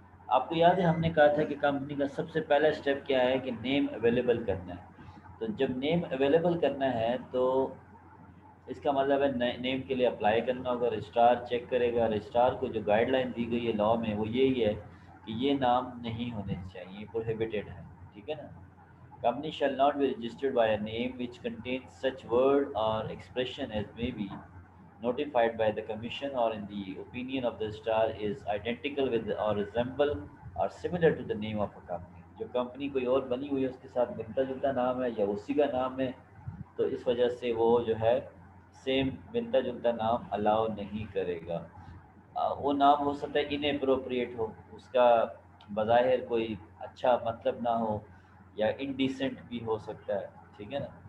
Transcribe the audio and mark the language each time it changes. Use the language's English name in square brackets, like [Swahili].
[Urdu] آپ کو یاد ہے ہم نے کہا تھا کہ کمپنی کا سب سے پہلا اسٹیپ کیا ہے کہ نیم اویلیبل کرنا ہے. تو جب نیم اویلیبل کرنا ہے تو اس کا مطلب ہے نیم کے لیے اپلائی کرنا ہوگا. رجسٹرار چیک کرے گا. رجسٹرار کو جو گائیڈ لائن دی گئی ہے لاء میں وہ یہی ہے کہ یہ نام نہیں ہونے چاہیے، پروہیبیٹڈ ہے. ٹھیک ہے نا. [English] Company shall not be registered by a name which contains such word or expression as may be notified by the commission or in the opinion of the star is identical with or resemble or similar to the name of a company. [Urdu] جو company کوئی اور بنی ہوئی ہے اس کے ساتھ ملتا جلتا نام ہے یا اسی کا نام ہے تو اس وجہ سے وہ جو ہے سیم ملتا جلتا نام الاؤ نہیں کرے گا. وہ نام ہو سکتا ہے ان اپروپریٹ ہو، اس کا بظاہر کوئی اچھا مطلب نہ ہو، یا انڈیسنٹ بھی ہو سکتا ہے. ٹھیک ہے نا.